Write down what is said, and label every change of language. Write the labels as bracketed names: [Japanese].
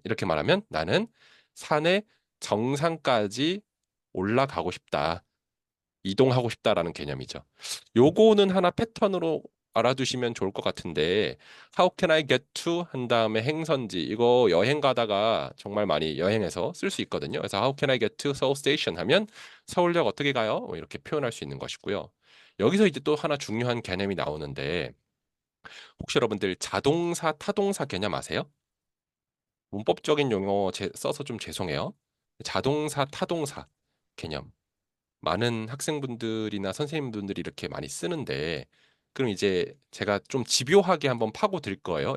[Korean] 이렇게 말하면 나는 산의 정상까지 올라가고 싶다. 이동하고 싶다라는 개념이죠. 요거는 하나 패턴으로 알아두시면 좋을 것 같은데 [English] How can I get to [Korean] 한 다음에 행선지 이거 여행 가다가 정말 많이 여행해서 쓸 수 있거든요. 그래서 [English] How can I get to Seoul Station [Korean] 하면 서울역 어떻게 가요? 뭐 이렇게 표현할 수 있는 것이고요. 여기서 이제 또 하나 중요한 개념이 나오는데 혹시 여러분들 자동사, 타동사 개념 아세요? 문법적인 용어 써서 좀 죄송해요. 자동사, 타동사 개념. 많은 학생분들이나 선생님분들이 이렇게 많이 쓰는데 그럼 이제 제가 좀 집요하게 한번 파고 들 거예요.